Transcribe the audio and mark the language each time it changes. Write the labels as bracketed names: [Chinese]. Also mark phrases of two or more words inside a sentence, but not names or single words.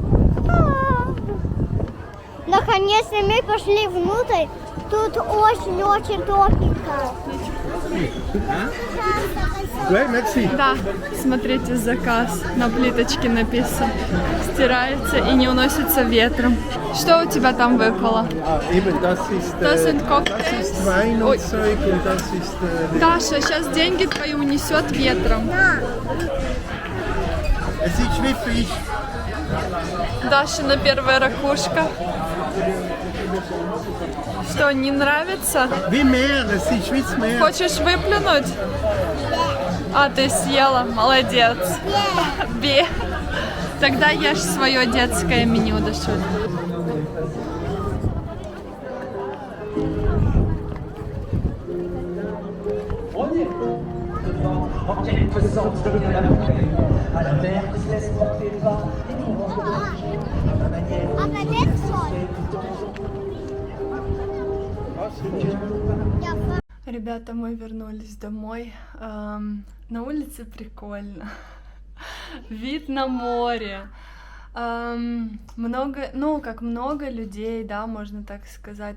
[Russian] Наконец-то мы пошли внутрь. Тут очень-очень топенько. Да, смотрите, заказ. На плиточке написан. Стирается и не уносится ветром. Что у тебя там выпало? [German] Das sind Cocktails. [Russian] Ой. Даша, сейчас деньги твои унесет ветром. Дашина первая ракушка. Что, не нравится? Хочешь выплюнуть? А, ты съела, молодец. Бе. Тогда ешь свое детское меню, Даша. [French] En quelque sorte, je viens la montagne, à la mer qui se laisse porter par les mouvements de la manière [Russian] А коллекция? Ребята, мы вернулись домой. На улице прикольно. Вид на море. Много, ну, как много людей, да, можно так сказать.